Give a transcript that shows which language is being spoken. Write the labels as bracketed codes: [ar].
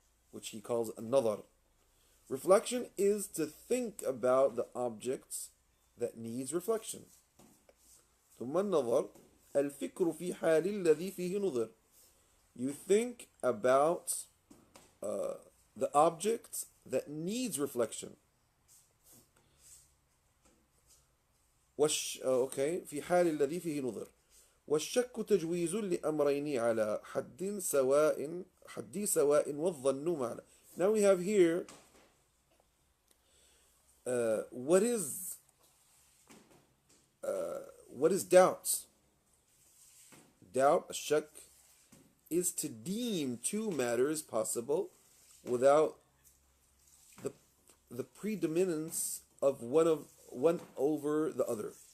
[en] Which he calls an-nadar. Reflection is to think about the objects that needs reflection. [ar] ثم النظر الفكر في حال الذي فيه نظر. [en] You think about the object that needs reflection. [ar] okay, في حال الذي فيه نظر. والشك تجويز لأمرين على حد سواء والظن معنى. [en] Now we have here what is doubt? Doubt, shak, is to deem two matters possible without the predominance of one over the other.